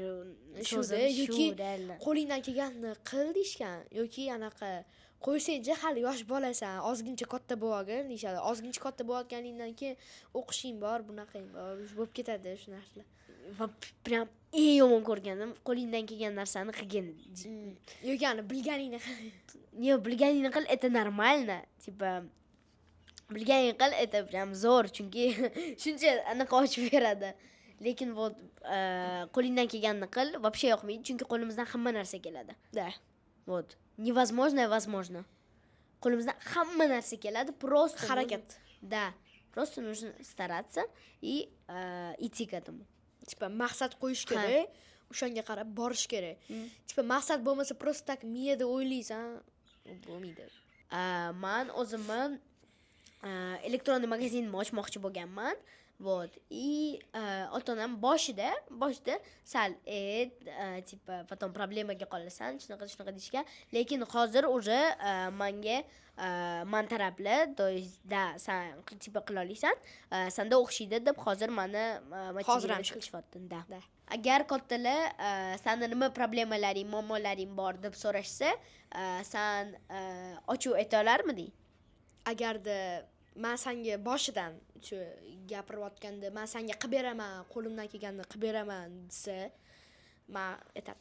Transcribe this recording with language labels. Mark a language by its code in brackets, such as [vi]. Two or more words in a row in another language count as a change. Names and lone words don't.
[uz] so'zi yoki qo'lingdan kelganini qil deyishgan yoki anaqa qo'ysangchi hali yosh bolasan, ozgincha katta bo'lgin deyshadi. Ozgincha katta bo'layotganingdan keyin o'qishing bor, bunaqang bor, bo'lib ketadi shu narsalar. Va prям eng yomon ko'rganim qo'lingdan kelgan narsani qilgin. Yoki ani bilganingni qil. Yo'q, bilganingni qil, [ru] это нормально. [uz] Tipa bilganingni qil, [ru] это prям [uz] zo'r, chunki shuncha anaqa ochib beradi. Lekin вот qo'lingdan kelganini qil, вообще yoqmaydi, chunki qo'limizdan hamma narsa keladi. [ru] Da. Вот. Невозможно, возможно. [uz] Qo'limizdan hamma narsa keladi, просто harakat. [ru] Да. Просто нужно стараться и идти к этому. [uz] Tipa maqsad qo'yish kerak, o'shanga qarab borish kerak. Tipa maqsad bo'lmasa, [ru] просто так [uz] miyada o'ylaysan, bo'lmaydi. Men o'zimni elektron magazinni ochmoqchi bo'lganman. [ru] Вот. [uz] И ota-onam boshida sal tipa потом problemaga qolasan, shunaqa deyishgan. Lekin hozir уже menga men tarafli, [ru] то есть [uz] da sen tipa qila olasan, senda o'xshaydi deb hozir meni hozir ham chiqishyapti. Da. Agar kattalar senda nima problemalaring, muammolaring bor deb so'rashsa, sen ochiq ayta olarmiding? Agarda men senga boshidan shu gapirayotganda, men senga qilib beraman, qo'limdan kelganini qilib beraman desa, men aytadim.